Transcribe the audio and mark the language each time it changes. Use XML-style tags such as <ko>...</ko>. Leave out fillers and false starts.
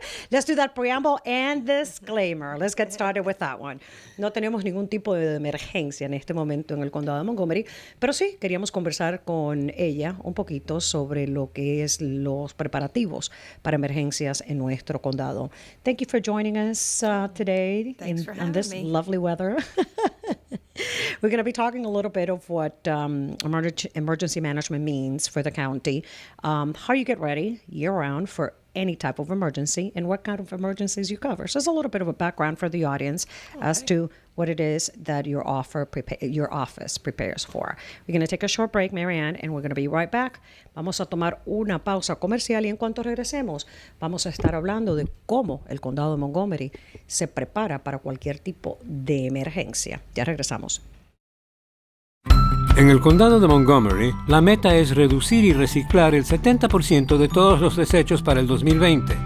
<en>Let's do that preamble and disclaimer. Let's get started with that one.</en> <es>No tenemos ningún tipo de emergencia en este momento en el condado de Montgomery, pero sí queríamos conversar con ella un poquito sobre lo que es los preparativos para emergencias en nuestro condado.</es> <en>Thank you for joining us today in this lovely weather. We're going to be talking a little bit of what emergency management means for the county, how you get ready year-round for any type of emergency, and what kind of emergencies you cover. So it's a little bit of a background for the audience as to what it is that your office prepares for. We're going to take a short break, Mary Ann, and we're going to be right back.</en> <es>Vamos a tomar una pausa comercial y en cuanto regresemos, vamos a estar hablando de cómo el condado de Montgomery se prepara para cualquier tipo de emergencia. Ya regresamos. En el condado de Montgomery, la meta es reducir y reciclar el 70% de todos los desechos para el 2020.</es>